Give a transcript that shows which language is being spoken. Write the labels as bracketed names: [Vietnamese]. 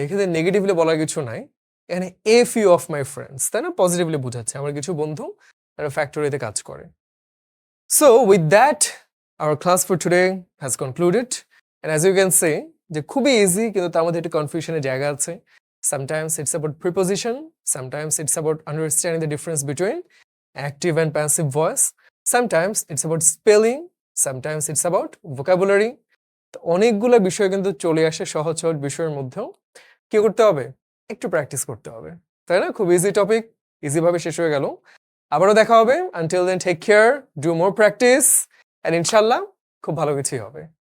[Bangla] এক্ষেত্রে নেগেটিভলি বলার কিছু নাই, এখানে [English] a few of my friends, [Bangla] তাই না? পজিটিভলি বোঝাচ্ছে আমার কিছু বন্ধু তারা ফ্যাক্টরিতে কাজ করে। [English] so with that our class for today has concluded, and as you can say [Bangla] যে খুবই ইজি, কিন্তু তার মধ্যে একটু কনফিউশনের জায়গা আছে। [English] Sometimes it's about preposition, sometimes it's about understanding the difference between active and passive voice, sometimes it's about spelling, sometimes it's about vocabulary. [Bangla] তো অনেকগুলো বিষয় কিন্তু চলে আসে সহজ সহজ বিষয়ের মধ্যেও। কি করতে হবে? একটু প্র্যাকটিস করতে হবে, তাই না? খুব ইজি টপিক, ইজি ভাবে শেষ হয়ে গেল। আবারও দেখা হবে। [English] until then take care, do more practice, and ইনশাআল্লাহ [Bangla] খুব ভালো কিছুই হবে।